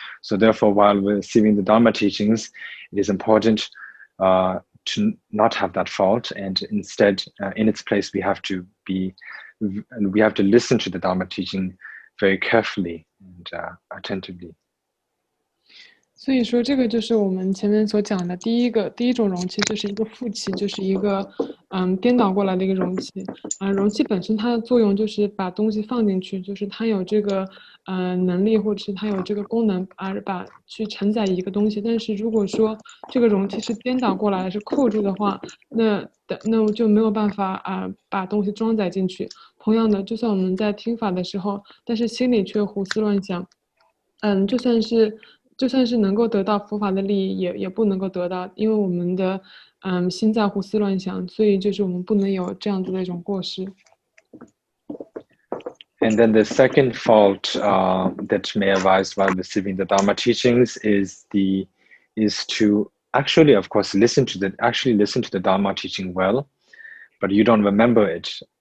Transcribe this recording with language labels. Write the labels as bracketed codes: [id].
[en] So therefore, while we're receiving the Dharma teachings, it is important to not have that fault, and instead, in its place, we have to listen to the Dharma teaching very carefully and attentively. [zh] 所以说，这个就是我们前面所讲的第一种容器，就是一个负气，就是一个颠倒过来的一个容器。容器本身它的作用就是把东西放进去，就是它有这个能力，或者是它有这个功能，去承载一个东西。但是如果说这个容器是颠倒过来，是扣住的话，那就没有办法把东西装载进去。同样的，就算我们在听法的时候，但是心里却胡思乱想，就算是能够得到佛法的利益，也不能够得到，因为我们的心在胡思乱想，所以就是我们不能有这样子的一种过失。 [en] And then the second fault that may arise while receiving the Dharma teachings is to actually, of course, listen to the Dharma teaching well, but you don't remember it.